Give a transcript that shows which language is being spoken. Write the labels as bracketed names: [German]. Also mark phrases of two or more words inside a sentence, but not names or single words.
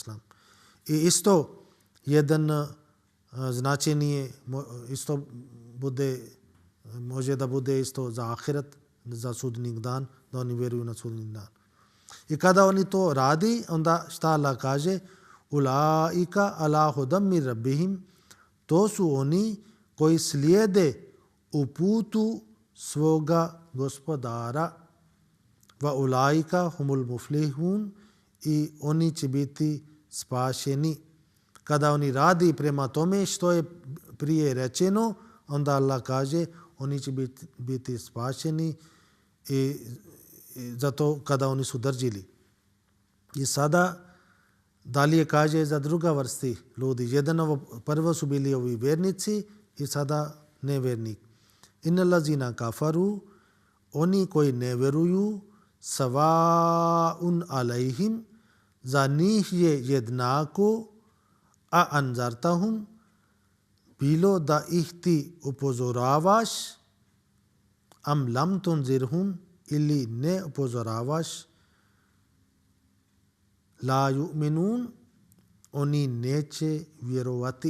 [Bosnian] I isto jedan značenje isto može da bude isto za ahiret, za sudnji dan, da oni vjeruju na sudnji dan. I kada oni to radi, onda šta Allah kaže? [Arabic] أولئك على هدى من ربهم, [Bosnian] to su oni koji slijede u putu svoga gospodara. [Arabic] وأولئك هم المفلحون, [Bosnian] i oni će biti spašeni. Kada oni radi prema tome što je prije rečeno, onda Allah kaže oni će biti spašeni i zato kada oni su držili. I sada dalje kaže za druga vrsti ljudi. Prvo su bili ovi vjernici i sada nevjernik. [Arabic] إن الذين كفروا, [Bosnian] oni koji ne vjeruju, [Arabic] سواء عليهم, [Bosnian] za njih je jednako, [Arabic] أأنذرتهم, [Bosnian] bilo da ih ti upozoravaš, [Arabic] أم لم تنذرهم, [Bosnian] ili ne upozoravaš, [Arabic] لا يؤمنون, [Bosnian] oni neće vjerovati.